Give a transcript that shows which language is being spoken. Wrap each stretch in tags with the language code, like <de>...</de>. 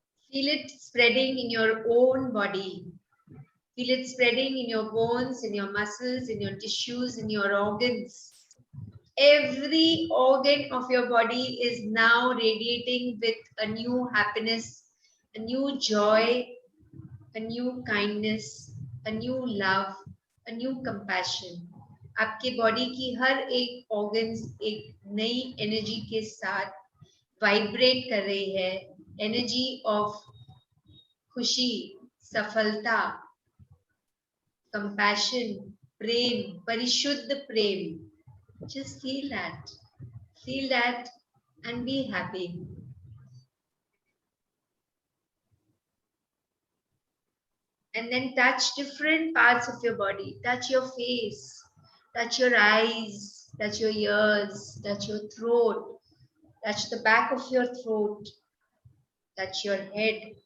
<en>Feel it spreading in your own body. Feel it spreading in your bones, in your muscles, in your tissues, in your organs. Every organ of your body is now radiating with a new happiness, a new joy, a new kindness, a new love, a new compassion.</en> <hi>आपके body की हर एक organs एक नई energy के साथ vibrate कर रही है. एनर्जी ऑफ खुशी, सफलता, compassion, Prem, परिशुद्ध Prem.</hi> <en>Just feel that and be happy. And then touch different parts of your body. Touch your face, touch your eyes, touch your ears, touch your throat, touch the back of your throat, touch your head.</en>